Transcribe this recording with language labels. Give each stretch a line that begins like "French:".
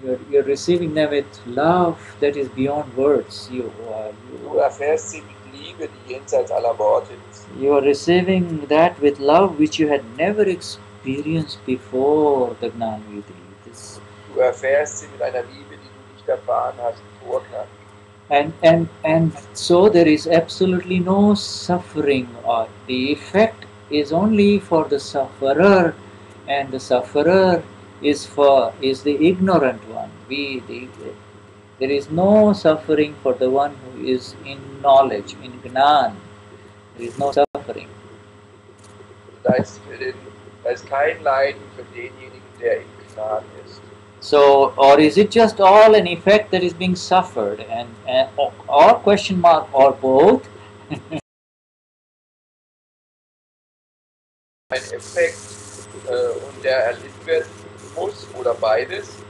English: you're receiving them with love that is beyond words.
German: du erfährst sie mit Liebe, die jenseits aller Worte ist.
English: You are receiving that with love which you had never experienced before the Gnani.
German: Du erfährst sie mit einer Liebe, die du nicht erfahren hast vor Gnani.
English: And so there is absolutely no suffering, or the effect is only for the sufferer, and the sufferer is the ignorant one. There is no suffering for the one who is in knowledge, in Gnan. There is no suffering.
German: Da ist kein Leiden für denjenigen, der in Gnan ist.
English: So, or is it just all an effect that is being suffered, or question mark, or both?
German: Ein Effekt und der erlitten werden muss oder beides.